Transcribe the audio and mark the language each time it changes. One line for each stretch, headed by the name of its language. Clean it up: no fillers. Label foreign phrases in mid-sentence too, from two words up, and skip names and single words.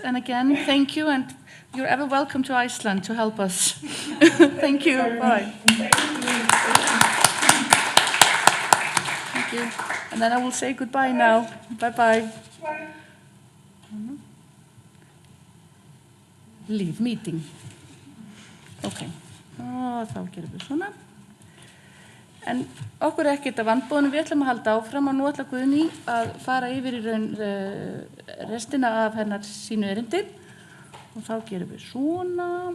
English: And again, thank you, and you're ever welcome to Iceland to help us. Thank you. Bye. Thank you. And then I will say goodbye now. Bye-bye. Bye. Leave meeting.
Icelandic: Ok, og þá gerum við svona. En okkur er ekkert að vandbúðunum, við ætlum að halda áfram og nú ætla Guðný að fara yfir í raun restina af hennar sínu erindi. Og þá gerum við svona.